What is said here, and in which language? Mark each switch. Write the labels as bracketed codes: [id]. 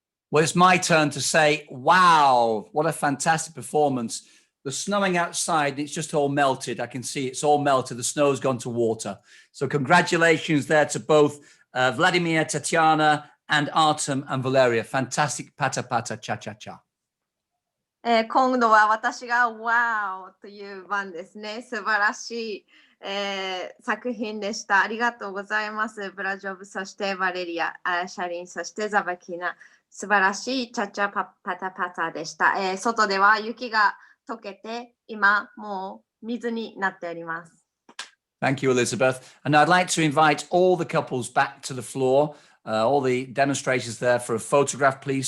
[en] Well, it's my turn to say, wow, what a fantastic performance. The snowing outside, it's just all melted. I can see it's all melted. The snow's gone to water. So congratulations there to both Vladimir, Tatiana, and Artem and Valeria. Fantastic pata pata cha cha cha. [ja] 今度は私がワーという番ですね。素晴らしい、作品でした。ありがとうございます。ブラジョブ、そしてバレリア、シャリン、そしてザバキナ。素晴らしいチャチャパタパタでした。外では雪が溶けて、今もう水になっております。 [en] Thank you, Elizabeth. And I'd like to invite all the couples back to the floor, all the demonstrators there for a photograph, please.